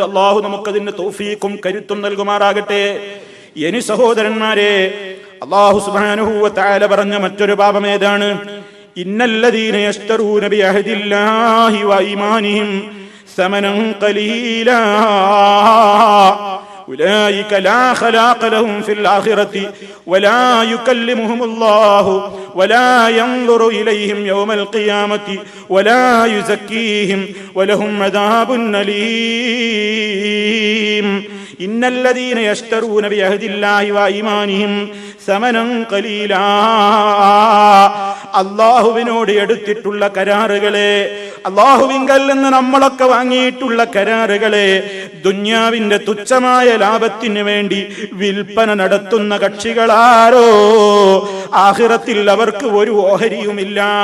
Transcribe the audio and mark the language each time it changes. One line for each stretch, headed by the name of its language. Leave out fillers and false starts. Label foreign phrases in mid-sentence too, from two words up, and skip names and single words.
Malayalam: അള്ളാഹു നമുക്കതിന് തൗഫീഖും കരുത്തും നൽകുമാറാകട്ടെ. ഇനി സഹോദരന്മാരെ, അള്ളാഹു
Arabic: سبحانه وتعالى
Malayalam: പറഞ്ഞ മറ്റൊരു പാപം ഏതാണ്?
Arabic: إن الذين يشترون بعهد الله وإيمانهم ثمنا قليلا أولئك لا خلاق لهم في الآخرة ولا يكلمهم الله ولا ينظر إليهم يوم القيامة ولا يزكيهم ولهم عذاب أليم إن الذين يشترون بعهد الله وإيمانهم ثمنا قليلا
Malayalam: അള്ളാഹുവിനോട് എടുത്തിട്ടുള്ള കരാറുകളെ, അള്ളാഹുവിങ്കൽ നിന്ന് നമ്മളൊക്കെ വാങ്ങിയിട്ടുള്ള കരാറുകളെ ദുന്യാവിന്റെ തുച്ഛമായ ലാഭത്തിന് വേണ്ടി വിൽപ്പന നടത്തുന്ന കക്ഷികളാരോ, ആഖിറത്തിൽ അവർക്ക് ഒരു ഓഹരിയുമില്ല.